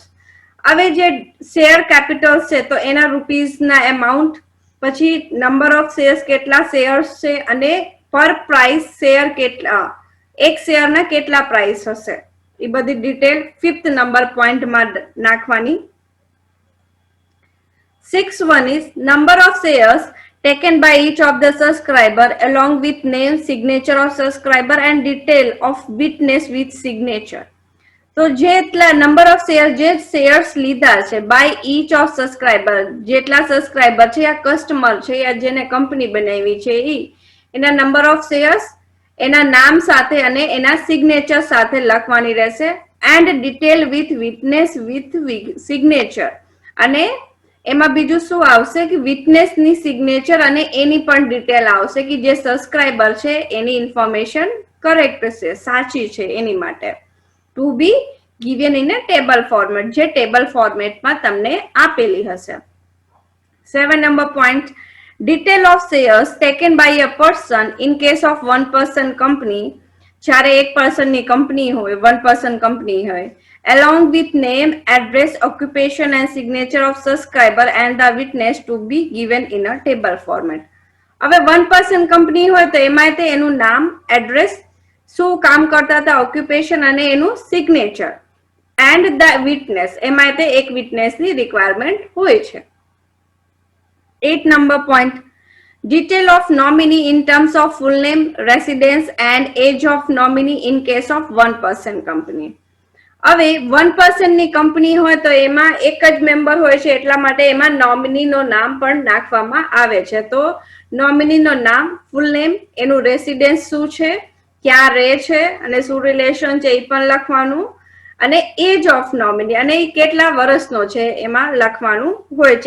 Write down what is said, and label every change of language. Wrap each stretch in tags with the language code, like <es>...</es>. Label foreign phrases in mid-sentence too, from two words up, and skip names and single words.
<gu>હવે જે શેર કેપિટલ છે તો એના રૂપીઝના એમાઉન્ટ, પછી</gu> <en>number of shares</en> <gu>કેટલા શેર્સ છે અને</gu> <en>per price share</en> <gu>કેટલા, એક શેરના કેટલા પ્રાઇસ હશે, એ બધી ડિટેલ 5th નંબર પોઈન્ટમાં નાખવાની.</gu> <en>6th one is number of shares taken by each of the subscriber along with name, signature of subscriber and detail of witness with signature.</en> <gu>તો જેટલા</gu> <en>number of share,</en> <gu>જે શેર્સ લીધા છે</gu> <en>by each of subscriber,</en> <gu>જેટલા સબસ્ક્રાઇબર છે યા કસ્ટમર છે યા જેને કંપની બનાવી છે એના</gu> <en>number of shares</en> <gu>એના નામ સાથે અને એના સિગ્નેચર સાથે લખવાની રહેશે.</gu> <en>and detail with witness with signature.</en> <gu>અને એમાં બીજું શું આવશે કે વિટનેસની સિગ્નેચર અને એની પણ ડિટેલ આવશે કે જે સબસ્ક્રાઇબર છે એની ઇન્ફોર્મેશન કરેક્ટ છે, સાચી છે, એની માટે.</gu> <en>to be given in a table format,</en> <gu>જે ટેબલ ફોર્મેટમાં તમને આપેલી હશે.</gu> <en>7 number point, detail of shares taken by a person in case of one person company.</en> <gu>જ્યારે એક પર્સનની કંપની હોય,</gu> <en>one person company</en> <gu>હોય,</gu> <en>along with name, address, occupation and signature of subscriber and the witness to be given in a table format.</en> <gu>હવે</gu> <en>one person company</en> <gu>હોય તો એમાં એનું નામ, એડ્રેસ, શું કામ કરતા હતા, ઓક્યુપેશન અને એનું સિગ્નેચર</gu> <en>and the witness,</en> <gu>એમાં એક વિટનેસની રિક્વાયરમેન્ટ હોય છે.</gu> <en>8 number point, detail of nominee in terms of full name, residence and age of nominee in case of one person company.</en> <gu>હવે 1% ની કંપની હોય તો એમાં એક જ મેમ્બર હોય છે, એટલા માટે એમાં નોમિનીનો નામ પણ નાખવામાં આવે છે. તો નોમિનીનો નામ,</gu> <en>full name,</en> <gu>એનું રેસિડેન્સ શું છે, ક્યાં રહે છે અને શું રિલેશન છે એ પણ લખવાનું, અને</gu> <en>age of nominee</en> <gu>અને એ કેટલા વર્ષનો છે એમાં લખવાનું હોય છે.</gu>